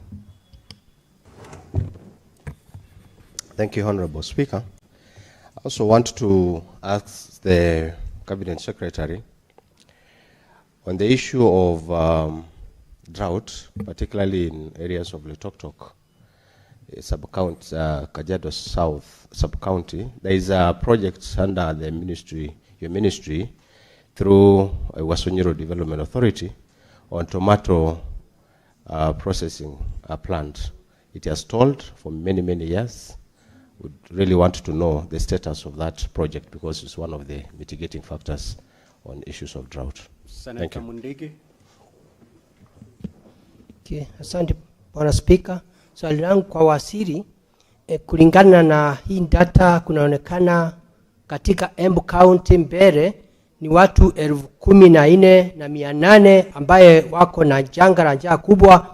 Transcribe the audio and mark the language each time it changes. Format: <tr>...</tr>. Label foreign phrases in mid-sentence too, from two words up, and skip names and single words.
<en>Thank you, Honorable Speaker. I also want to ask the Cabinet Secretary on the issue of drought, particularly in areas of Litoktok, sub-county, Kajiado South sub-county. There is a project under the ministry, your ministry, through Wasunyiro Development Authority on tomato processing plant. It has stalled for many, many years. Would really want to know the status of that project because it's one of the mitigating factors on issues of drought. Senator Mundigi.</en> <sw>Okay, asante Bwana Speaker. Swali langu kwa waziri, kulingana na hii data kunaonekana katika Embu County Mbere ni watu 14,800 ambaye wako na janga la njaa kubwa.</sw>